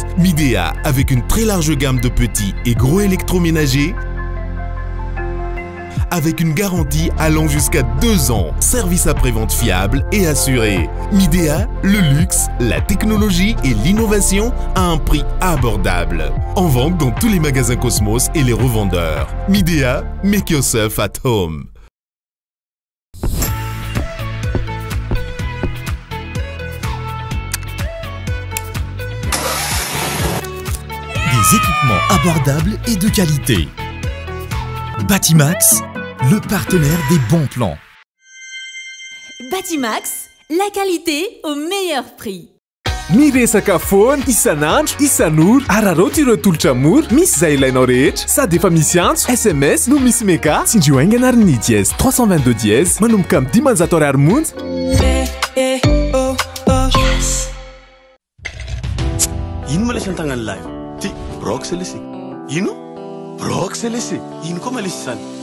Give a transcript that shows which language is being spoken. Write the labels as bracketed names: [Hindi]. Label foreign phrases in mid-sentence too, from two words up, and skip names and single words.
[French] Midea, avec une très large gamme de petits et gros électroménagers, avec une garantie allant jusqu'à 2 ans. Service après-vente fiable et assuré. Midea, le luxe, la technologie et l'innovation à un prix abordable. En vente dans tous les magasins Cosmos et les revendeurs. Midea, [English] make yourself at home. [French] Des équipements abordables et de qualité. Batimax, le partenaire des bons plans. Batimax, la qualité au meilleur prix. [Malagasy] Miresaka phone isanandro isan'ora araroty ireo tolotra mora misy izay ilainao rehetra sady efa misy antso SMS no misy meka tsindrio aingana ary ny dièse 322 dièse manomboka amin'ny 500 ariary monja. Ino ma lesy an-tagnany lahy ty brok se lesy ino brok se lesy ino koa ma lesy zany